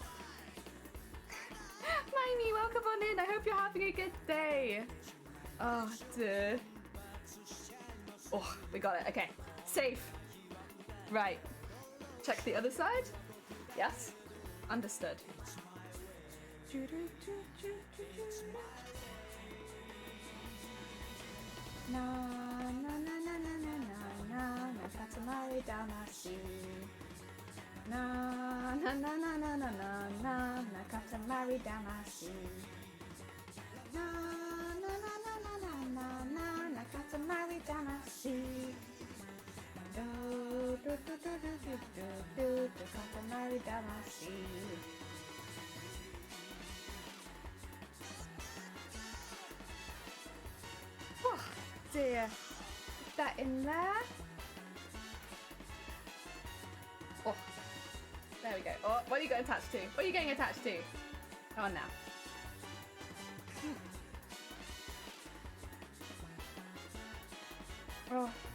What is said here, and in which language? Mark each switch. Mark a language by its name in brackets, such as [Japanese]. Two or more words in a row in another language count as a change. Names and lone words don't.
[English] Miney, welcome on in. I hope you're having a good day. Oh, dear. Oh, we got it. Okay. Safe. Right. Check the other side. Yes. Understood. Na na na na na na na na Katamari Damacy. Na na na na na na na na na Katamari Damacy. Na na na na na na na na na Katamari Damacy. Do do do do do do do do Katamari Damacy. Oh dear. Put that in there. Oh, there we go. Oh, what are you getting attached to? What are you getting attached to? Come on now. Oh.